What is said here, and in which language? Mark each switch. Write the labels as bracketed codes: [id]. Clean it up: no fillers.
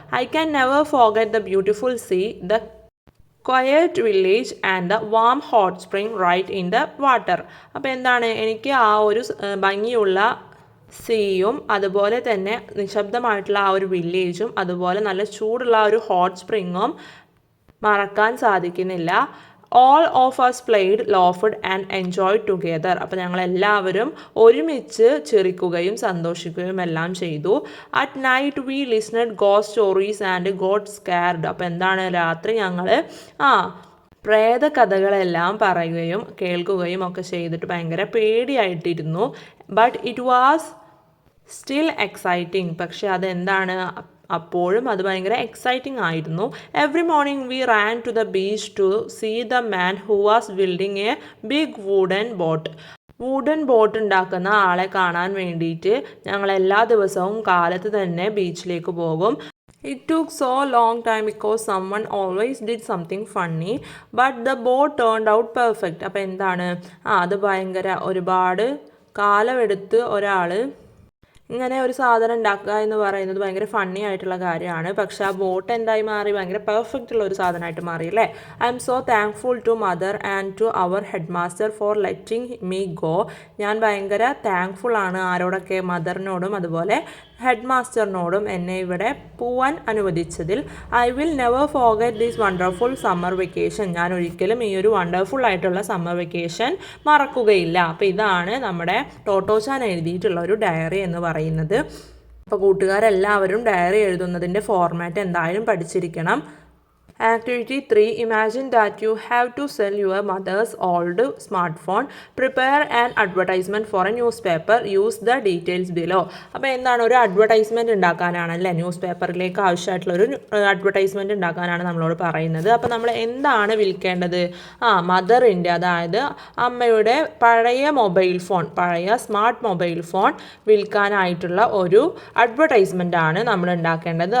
[en] I can never forget the beautiful sea, the quiet village and the warm hot spring right in the water. [ml] അപ്പോൾ എന്താണ് എനിക്ക് ആ ഒരു ഭംഗിയുള്ള സീയും അതുപോലെ തന്നെ നിശബ്ദമായിട്ടുള്ള ആ ഒരു വില്ലേജും അതുപോലെ നല്ല ചൂടുള്ള ആ ഒരു ഹോട്ട് സ്പ്രിങ്ങും മറക്കാൻ സാധിക്കുന്നില്ല. [en] All of us played, laughed and enjoyed together. [ml] അപ്പോൾ ഞങ്ങളെല്ലാവരും ഒരുമിച്ച് ചിരിക്കുകയും സന്തോഷിക്കുകയും എല്ലാം ചെയ്തു. [en] At night we listened ghost stories and got scared. [ml] അപ്പോൾ എന്താണ് രാത്രി ഞങ്ങൾ പ്രേത കഥകളെല്ലാം പറയുകയും കേൾക്കുകയും ഒക്കെ ചെയ്തിട്ട് ഭയങ്കര പേടിയായിട്ടിരുന്നു. [en] But it was still exciting. [ml] പക്ഷെ അതെന്താണ് അപ്പോഴും അത് ഭയങ്കര എക്സൈറ്റിംഗ് ആയിരുന്നു. [en] every morning we ran to the beach to see the man who was building a big wooden boat [ml] ഉണ്ടാക്കുന്ന ആളെ കാണാൻ വേണ്ടിയിട്ട് ഞങ്ങൾ എല്ലാ ദിവസവും കാലത്ത് തന്നെ ബീച്ചിലേക്ക് പോകും. [en] It took so long time because someone always did something funny, but the boat turned out perfect. [ml] അപ്പോൾ എന്താണ് അത് ഭയങ്കര ഒരുപാട് കാലമെടുത്ത് ഒരാൾ ഇങ്ങനെ ഒരു സാധനം ഉണ്ടാക്കുക എന്ന് പറയുന്നത് ഭയങ്കര ഫണ്ണി ആയിട്ടുള്ള കാര്യമാണ്. പക്ഷെ ആ ബോട്ട് എന്തായി മാറി? ഭയങ്കര പെർഫെക്റ്റ് ഉള്ള ഒരു സാധനമായിട്ട് മാറി അല്ലേ. [en] I'm so thankful to mother and to our headmaster for letting me go. [ml] ഞാൻ ഭയങ്കര താങ്ക്ഫുൾ ആണ് ആരോടൊക്കെ? മദറിനോടും അതുപോലെ ഹെഡ് മാസ്റ്ററിനോടും എന്നെ ഇവിടെ പോവാൻ അനുവദിച്ചതിൽ. [en] I will never forget this wonderful summer vacation. [ml] ഞാൻ ഒരിക്കലും ഈ ഒരു വണ്ടർഫുൾ ആയിട്ടുള്ള സമ്മർ വെക്കേഷൻ മറക്കുകയില്ല. അപ്പോൾ ഇതാണ് നമ്മുടെ ടോട്ടോച്ചാൻ എഴുതിയിട്ടുള്ള ഒരു ഡയറി എന്ന് പറയുന്നത്. അപ്പോൾ കൂട്ടുകാരെല്ലാവരും ഡയറി എഴുതുന്നതിൻ്റെ ഫോർമാറ്റ് എന്തായാലും പഠിച്ചിരിക്കണം. [en] Activity 3. Imagine that you have to sell your mother's old smartphone. Prepare an advertisement for a newspaper. Use the details below. [ml] അപ്പോൾ എന്താണ് ഒരു അഡ്വർടൈസ്മെൻറ്റ് ഉണ്ടാക്കാനാണല്ലേ, ന്യൂസ് പേപ്പറിലേക്ക് ആവശ്യമായിട്ടുള്ളൊരു അഡ്വർടൈസ്മെൻറ്റ് ഉണ്ടാക്കാനാണ് നമ്മളോട് പറയുന്നത്. അപ്പോൾ നമ്മൾ എന്താണ് വിൽക്കേണ്ടത്? മദറിൻ്റെ, അതായത് അമ്മയുടെ പഴയ മൊബൈൽ ഫോൺ, പഴയ സ്മാർട്ട് മൊബൈൽ ഫോൺ വിൽക്കാനായിട്ടുള്ള ഒരു അഡ്വർടൈസ്മെൻ്റ് ആണ് നമ്മൾ ഉണ്ടാക്കേണ്ടത്.